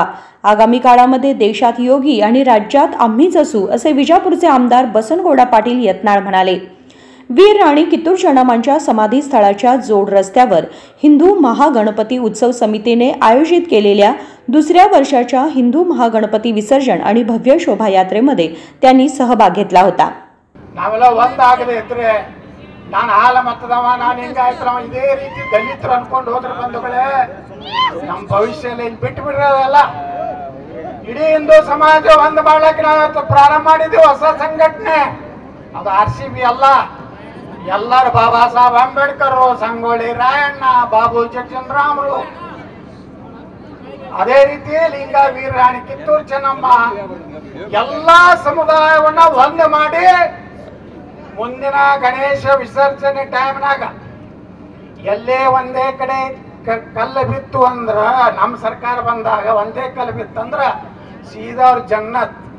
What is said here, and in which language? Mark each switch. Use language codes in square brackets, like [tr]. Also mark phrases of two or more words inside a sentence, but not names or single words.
[mr] आगामी काळामध्ये देशात योगी आणि राज्यात आम्हीच असू, असे विजापूरचे आमदार बसनगौडा पाटील यत्नाळ म्हणाले. वीर राणी कित्तूर चेन्नम्मांच्या समाधी स्थळाच्या जोड रस्त्यावर हिंदू महागणपती उत्सव समितीने आयोजित केलेल्या दुसऱ्या वर्षाच्या हिंदू महागणपती विसर्जन आणि भव्य शोभायात्रेमध्ये त्यांनी सहभाग घेतला होता. [kn] ನಾನು ಹಾಲ ಮತ್ತದವ ನಾನು ಹಿಂಗಾಯ್ತವ ಇದೇ ರೀತಿ ದಲಿತರು ಅನ್ಕೊಂಡು ಹೋದ್ರೆ ಬಂಧುಗಳೇ ನಮ್ಮ ಭವಿಷ್ಯ ಬಿಟ್ಟು ಬಿಡಿರೋದಲ್ಲ. ಇಡೀ ಹಿಂದೂ ಸಮಾಜ ಒಂದು ಮಾಡ್ಲಿಕ್ಕೆ ನಾವು ಪ್ರಾರಂಭ ಮಾಡಿದ್ವಿ ಹೊಸ ಸಂಘಟನೆ. ಅದು RCB ಅಲ್ಲ, ಎಲ್ಲರೂ ಬಾಬಾ ಸಾಹೇಬ್ ಅಂಬೇಡ್ಕರ್, ಸಂಗೊಳ್ಳಿ ರಾಯಣ್ಣ, ಬಾಬು ಜಗಜೀವನರಾಮರು, ಅದೇ ರೀತಿ ಲಿಂಗ ವೀರ ರಾಣಿ ಕಿತ್ತೂರು ಚೆನ್ನಮ್ಮ ಎಲ್ಲಾ ಸಮುದಾಯವನ್ನ ಒಂದು ಮಾಡಿ ಮುಂದಿನ ಗಣೇಶ ವಿಸರ್ಜನೆ ಟೈಮ್ನಾಗ ಎಲ್ಲೇ ಒಂದೇ ಕಡೆ ಕಲ್ಲು ಬಿತ್ತು ಅಂದ್ರ, ನಮ್ಮ ಸರ್ಕಾರ ಬಂದಾಗ ಒಂದೇ ಕಲ್ಲು ಬಿತ್ತಂದ್ರ ಸೀದಾ ಅವ್ರ ಜನ್ನತ್.